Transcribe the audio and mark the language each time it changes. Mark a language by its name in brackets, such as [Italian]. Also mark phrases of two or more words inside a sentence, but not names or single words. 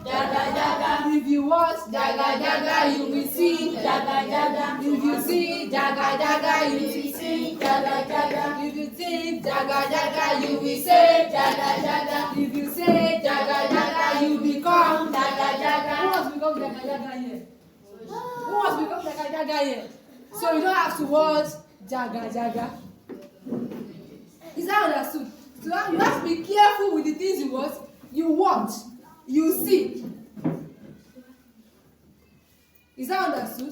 [English] Jaga Jaga. If you watch Jaga Jaga, you will see Jaga Jaga. If you see Jaga Jaga, you will See Jaga Jaga. If you think Jaga Jaga, you will say Jaga Jaga. If you say Jaga Jaga, you become Jaga Who Jaga. wants to become Jaga Jaga here? Who wants to become Jaga Jaga here? So you don't have to watch Jaga Jaga. Is that understood? So you have to be careful with the things you watch, you see. Is that understood?